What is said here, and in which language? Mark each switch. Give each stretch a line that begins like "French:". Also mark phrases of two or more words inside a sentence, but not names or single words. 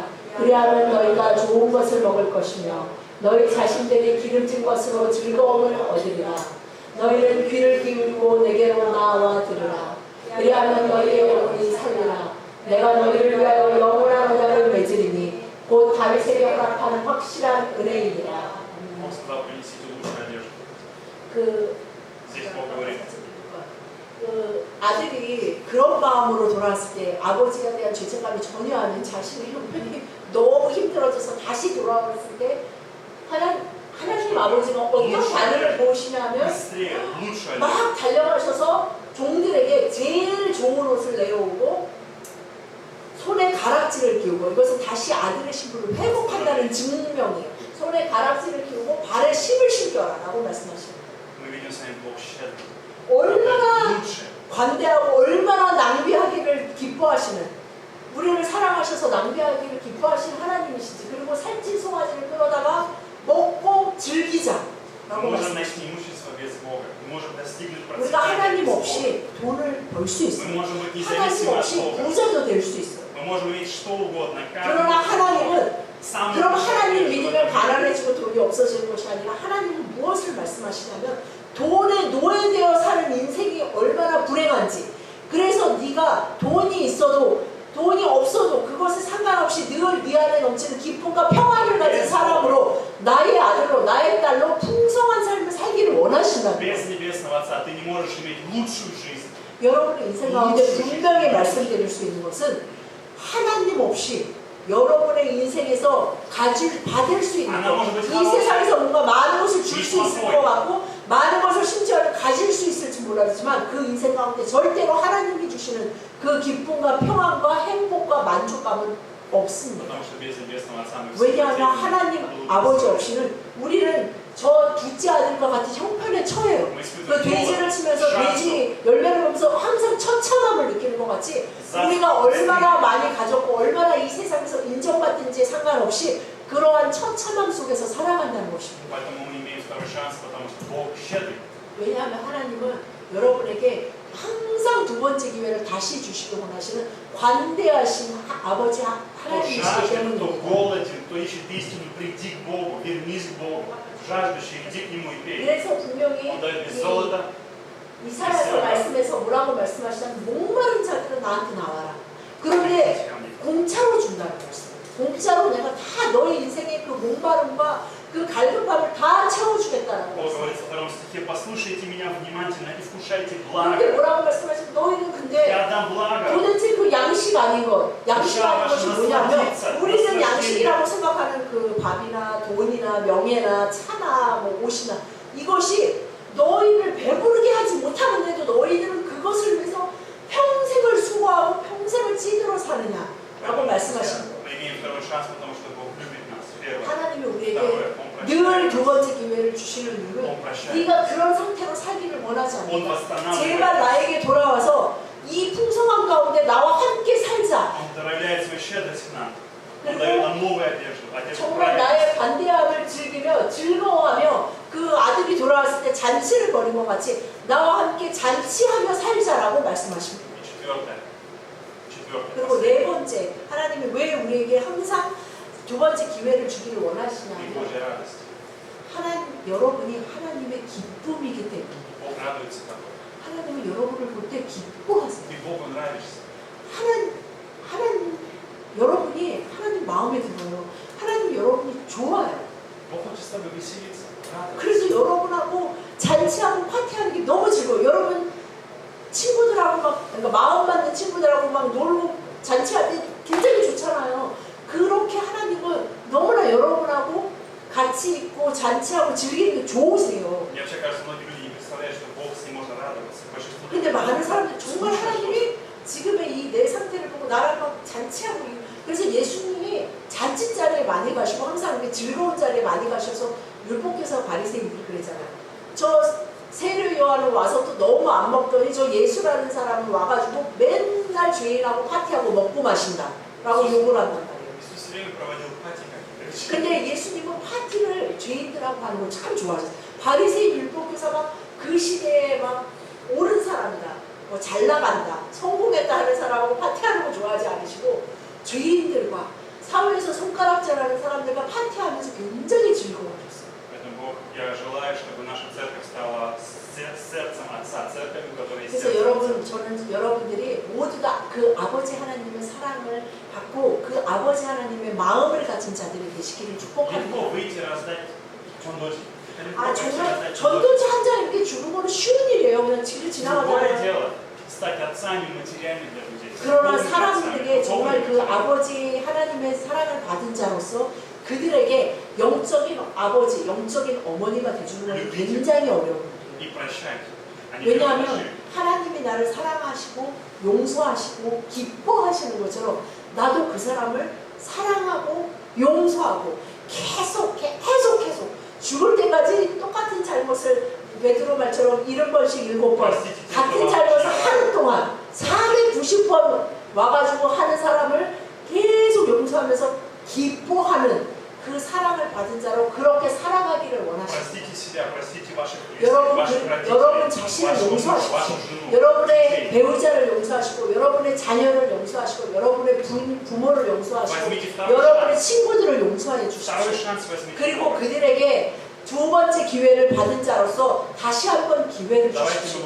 Korean: 그리하면 너희가 좋은 것을 먹을 것이며 너희 자신들이 기름진 것으로 즐거움을 얻으리라. 너희는 귀를 기울이고 내게로 나와 들으라. 그리하면 너희의 영혼이 살리라. 내가 너희를 위하여 영원한 언약을 맺으리니 곧 다윗에게 허락하는 확실한 은혜이니라.
Russian: Он сказал, принесите лучшую одежду.
Korean: 그
Russian: Здесь Бог говорит.
Korean: 아들이 그런 마음으로 돌아왔을 때 아버지에 대한 죄책감이 전혀 아닌 자신의 형편이 너무 힘들어져서 다시 돌아왔을 때 하나님 아버지가 어떤 반응을 보시냐면
Russian: Быстрее, лучшую одежду.
Korean: 막 달려가셔서 종들에게 제일 좋은 옷을 내어오고 손에 가락지를 끼우고, 이것은 다시 아들의 신분을 회복한다는 증명이에요. 손에 가락지를 끼우고 발에 심을 신겨라 라고 말씀하시는
Russian: Мы видим с вами Бог щедрый.
Korean: 얼마나
Russian: Лучше.
Korean: 관대하고 얼마나 낭비하기를 기뻐하시는, 우리를 사랑하셔서 낭비하기를 기뻐하시는 하나님이시지. 그리고 살찐 송아지를 끌어다가 먹고 즐기자
Russian: Мы
Korean: 라고
Russian: можем
Korean: 말씀하시죠.
Russian: найти имущество без Бога. Мы можем достигнуть
Korean: 우리가
Russian: процветания
Korean: 하나님
Russian: без Бога.
Korean: 없이 돈을 벌 수
Russian: Мы
Korean: 있어요.
Russian: можем быть
Korean: 하나님
Russian: независимы от
Korean: 없이
Russian: Бога.
Korean: 부자도 될 수 있어요.
Russian: Мы можем иметь что угодно.
Korean: 그러나 하나님은,
Russian: самый
Korean: 그럼
Russian: лучший
Korean: 하나님
Russian: что
Korean: 믿으면
Russian: в этом
Korean: 가난해지고 돈이 없어지는 것이 아니라 하나님은 무엇을 말씀하시냐면 돈에 노예되어 사는 인생이 얼마나 불행한지, 그래서 네가 돈이 있어도 돈이 없어도 그것에 상관없이 늘 네 안에 넘치는 기쁨과 평안을 가진 사람으로, 나의 아들로 나의 딸로 풍성한 삶을 살기를 원하신다는 거예요.
Russian: Без Небесного Отца ты не можешь 이меть лучшую жизнь.
Korean: 여러분의 인생 가운데 분명히 말씀드릴 수 있는 것은 하나님 없이 여러분의 인생에서 받을 수 있는 것, 이 세상에서 뭔가 많은 것을 줄 수 있을 것 같고 많은 것을 심지어 가질 수 있을지 몰라지만 그 인생 가운데 절대로 하나님이 주시는 그 기쁨과 평안과 행복과 만족감은 없습니다.
Russian: Потому что без Небесного Отца мы все
Korean: 왜냐하면 하나님 아버지 없이는 우리는 저 둘째 아들과 같은 형편에 처해요. 그 돼지를 치면서 돼지 열매를 보면서 항상 처참함을 느끼는 것 같이, 우리가 얼마나 많이 가졌고 얼마나 이 세상에서 인정받든지에 상관없이 그러한 처참함 속에서 살아간다는 것입니다.
Russian: Поэтому мы имеем второй шанс, потому что Бог щедрый.
Korean: 왜냐하면 하나님은 여러분에게 항상 두 번째 기회를 다시 주시기 원하시는 관대하신 아버지
Russian: Кто
Korean: 하나님이시기
Russian: жаждет, кто
Korean: 때문입니다.
Russian: голоден, кто ищет истину, приди к Богу, вернись к Богу. Жаждущий, иди к Нему и пей.
Korean: 그래서 분명히
Russian: Он дает без золота.
Korean: 이사야서 말씀에서 뭐라고 말씀하시냐면 목마른 자들은 나한테 나와라. 그런데 공짜로 준다는 말씀. 공짜로 내가 다 너희 인생의 그 목마름과 그 갈급함을 다 채워주겠다는
Russian: Бог
Korean: 말씀.
Russian: говорит во втором стихе: послушайте меня внимательно и вкушайте
Korean: 근데
Russian: благо.
Korean: 뭐라고 말씀하시면 너희는 근데
Russian: Я дам благо.
Korean: 도대체 그 양식 아닌 것, 양식 아닌 것이 뭐냐면 우리는 양식이라고 생각하는 그 밥이나 돈이나 명예나 차나 뭐 옷이나 이것이 너희를 배부르게 하지 못하는데도 너희들은 그것을 위해서 평생을 수고하고 평생을 찌들어 사느냐라고 말씀하시는 거예요.
Russian: Мы имеем второй шанс, потому что Бог любит нас. Первое.
Korean: 하나님이 우리에게
Russian: Второе. Он
Korean: 늘
Russian: прощает.
Korean: 두 번째 기회를 주시는 이유는
Russian: Он прощает.
Korean: 네가 그런 상태로 살기를 원하지
Russian: Он
Korean: 않는다.
Russian: восстанавливает.
Korean: 제발 나에게 돌아와서 이 풍성함 가운데 나와 함께 살자.
Russian: Он проявляет свою щедрость к нам. Он дает нам новую одежду. Одежду
Korean: 정말
Russian: праведности.
Korean: 나의 관대함을 즐기며 즐거워하며 그 아들이 돌아왔을 때 잔치를 벌인 것 같이 나와 함께 잔치하며 살자라고 말씀하십니다.
Russian: И четвертое.
Korean: 그리고 네 번째, 하나님이 왜 우리에게 항상 두 번째 기회를 주기를
Russian: И
Korean: 원하시냐면
Russian: Божья радость.
Korean: 여러분이 하나님의 기쁨이기 때문에.
Russian: Бог радуется тобой.
Korean: 하나님은 여러분을 볼 때 기뻐하세요.
Russian: Ты Богу нравишься.
Korean: 하나님 여러분이 하나님 마음에 들어요. 하나님 여러분이 좋아요. Бог хочет с тобой веселиться, радоваться. 그래서 여러분하고 잔치하고 파티하는 게 너무 즐거워요. 여러분 친구들하고 그러니까 마음 맞는 친구들하고 막 놀고 잔치할 때 굉장히 좋잖아요. 그렇게 하나님은 너무나 여러분하고 같이 있고 잔치하고 즐기는 게 좋으세요.
Russian: Мне вообще кажется, многие люди не представляют, что Бог с ним можно радоваться. Большинство
Korean: 근데
Russian: людей
Korean: 많은 사람들 정말
Russian: слушают,
Korean: 하나님이 지금의 이 내 상태를 보고 나랑 막 잔치하고 그래서 예수님이 잔치 자리에 많이 가시고 항상 이렇게 즐거운 자리에 많이 가셔서 율법교사 바리새인들이 그러잖아요. 저 세례 요한은 와서 또 너무 안 먹더니 저 예수라는 사람은 와가지고 맨날 죄인하고 파티하고 먹고 마신다 라고 욕을 한단 말이에요.
Russian: Иисус все время проводил пати какие-то.
Korean: 근데 예수님은 파티를 죄인들하고 하는 걸 참 좋아하셨어요. 바리새인 율법교사가 그 시대에 막 옳은 사람이다. 뭐 잘 나간다, 성공했다 하는 사람하고 파티하는 거 좋아하지 않으시고 죄인들과 사회에서 손가락질하는 사람들과 파티하면서 굉장히 즐거워하셨어요.
Russian: Поэтому Бог, я желаю, чтобы наша церковь стала сердцем Отца, церковью, которая есть
Korean: 그래서
Russian: сердцем Отца.
Korean: 저는 여러분들이 모두 다 그 아버지 하나님의 사랑을 받고 그 아버지 하나님의 마음을 가진 자들이 되시기를
Russian: Легко
Korean: 축복합니다.
Russian: выйти и раздать 전도지.
Korean: 아 정말 전도지 한 장 이렇게 주는 거는 쉬운 일이에요. 그냥
Russian: Другое
Korean: 지나가다가.
Russian: дело стать отцами матерями для людей.
Korean: 그러나
Russian: Духовными
Korean: 사람들에게
Russian: отцами,
Korean: 정말 그
Russian: духовными отцами.
Korean: 아버지 하나님의 사랑을 받은 자로서 그들에게 영적인 아버지, 영적인 어머니가 되주는 것이 굉장히 어려운 일이에요.
Russian: И прощать. Они
Korean: 왜냐하면
Russian: прощают.
Korean: 하나님이 나를 사랑하시고 용서하시고 기뻐하시는 것처럼 나도 그 사람을 사랑하고 용서하고 계속 죽을 때까지 똑같은 잘못을 베드로 말처럼 70번씩 7번 같은 잘못을 하는 동안 490번 와가지고 하는 사람을 계속 용서하면서 기뻐하는 그 사랑을 받은 자로 그렇게 살아가기를 원하십니다.
Russian: Простите себя, простите ваших близких, ваших родителей,
Korean: 여러분 자신을
Russian: вашу мужа,
Korean: 용서하십시오.
Russian: вашу жену.
Korean: 여러분의 배우자를 용서하시고 여러분의 자녀를 용서하시고 여러분의 부모를 용서하시고
Russian: Возьмите второй
Korean: 여러분의
Russian: шанс.
Korean: 친구들을 용서해
Russian: Второй
Korean: 주십시오.
Russian: шанс возьмите.
Korean: 그리고 그들에게 두 번째 기회를 받은 자로서 다시 한 번 기회를
Russian: Давайте
Korean: 주십시오.